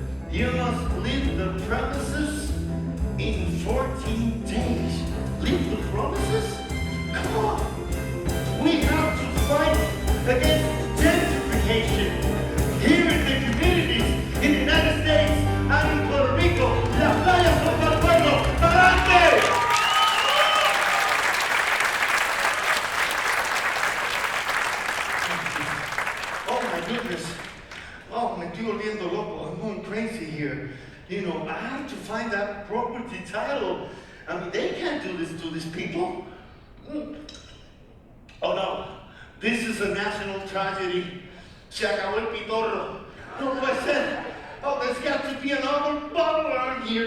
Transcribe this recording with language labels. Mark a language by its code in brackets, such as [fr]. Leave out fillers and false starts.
[en] You must leave the premises in 14 days. Leave the premises? Come on. We have to fight against gentrification here in the communities in the United States and in Puerto Rico. [es] Las playas son para el pueblo. ¡Adelante! [en] Oh my goodness. [es] Oh, me estoy volviendo loco. [en] I'm going crazy here. You know, I have to find that property title. I mean, they can't do this to these people. Oh no. This is a national tragedy. [es] Se acabó el pitorro. No puede ser. [en] Oh, there's got to be another bottle around here.